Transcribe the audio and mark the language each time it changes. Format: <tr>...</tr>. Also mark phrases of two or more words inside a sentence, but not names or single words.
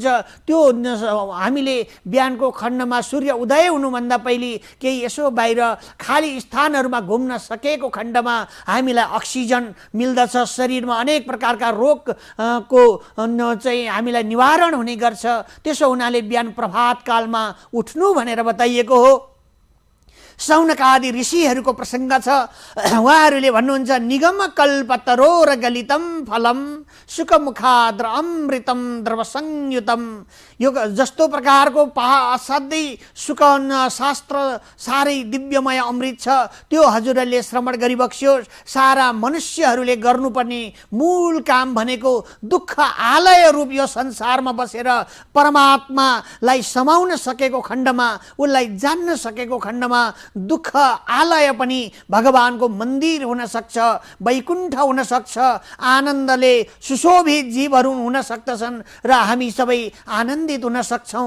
<ne>त्यो हामीले बिहानको खण्डमा सूर्य उदय हुनुभन्दा पहिले केही यसो बाहिर खाली स्थानहरूमा घुम्न सकेको खण्डमा हामीलाई अक्सिजन मिल्दछ, शरीरमा अनेक प्रकारका रोगको चाहिँ हामीलाई निवारण हुने गर्छ। त्यसो हुनाले बिहान प्रभात कालमा उठ्नु भनेर बताइएको हो। सौनकादि ऋषिहरूको प्रसङ्ग छ। उहाँहरूले भन्नुहुन्छ,</ne> <sa>निगम कल्पतरो र गलितम फलम सुखमुखाद्र अमृतम द्रव संयुतम।</sa> <ne>यो जस्तो प्रकारको असाध्यै सुख शास्त्र साह्रै दिव्यमय अमृत छ, त्यो हजुरहरूले श्रवण गरिबक्स्योस्। सारा मनुष्यहरूले गर्नुपर्ने मूल काम भनेको दुःख आलय रूप यो संसारमा बसेर परमात्मालाई समाउन सकेको खण्डमा, उसलाई जान्न सकेको खण्डमा दुःख आलय पनि भगवानको मन्दिर हुन सक्छ, वैकुण्ठ हुन सक्छ, आनन्दले सुशोभित जीवहरू हुन सक्दछन् र हामी सबै आनन्दित हुन सक्छौँ।</ne>